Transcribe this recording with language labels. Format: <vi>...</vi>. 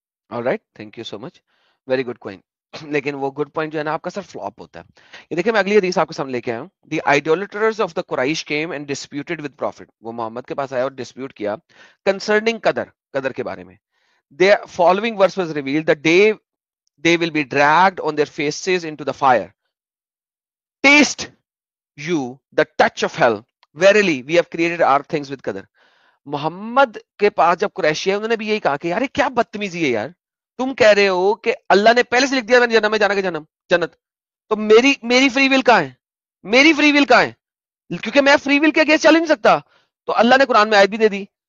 <en>Alright, thank you so much, very good point.</en> <hi>लेकिन वो good point जो है ना आपका सर फ्लॉप होता है। ये देखिए, मैं अगली हदीस आपके सामने लेके आया हूं।</hi> <en>The idolaters of the Quraish came and disputed with prophet.</en> <hi>वो मोहम्मद के पास आया और डिस्प्यूट किया कंसर्निंग कदर, कदर के बारे में।</hi> <en>The following verse was revealed, the day they will be dragged on their faces into the fire. Taste you the touch of hell. Verily we have created our things with qadar.</en> <hi>Mohammad के पास जब कुरैशी है, उन्होंने भी यही कहा कि यार ये क्या बदतमीजी है यार, तुम कह रहे हो कि अल्लाह ने पहले से लिख दिया मैंने जन्नत में जाना, के जन्म जन्नत, तो मेरी मेरी फ्री विल कहां है? मेरी फ्री विल कहां है? क्योंकि मैं फ्री विल के अगेंस्ट चल ही नहीं सकता। तो अल्लाह ने कुरान में आयत भी दे दी।</hi>